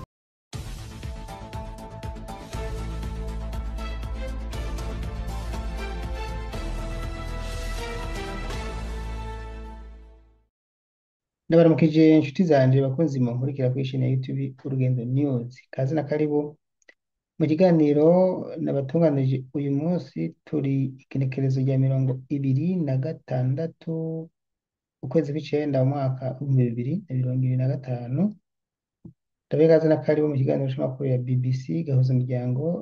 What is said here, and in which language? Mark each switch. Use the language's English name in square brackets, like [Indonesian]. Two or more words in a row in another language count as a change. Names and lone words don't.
[Rundi] Ndabaramukije inshuti zanje bakunzi mu nkurikira kuri chaîne ya YouTube Urugendo News. Kazi na karibu mu kiganiro nabatunganije uyu munsi. Turi igenekerezo rya 26 ukwezi kw'icenda umwaka 2025. Ndabekaze na karibu mu kiganiro cy'amakuru ya BBC gahuza umuryango.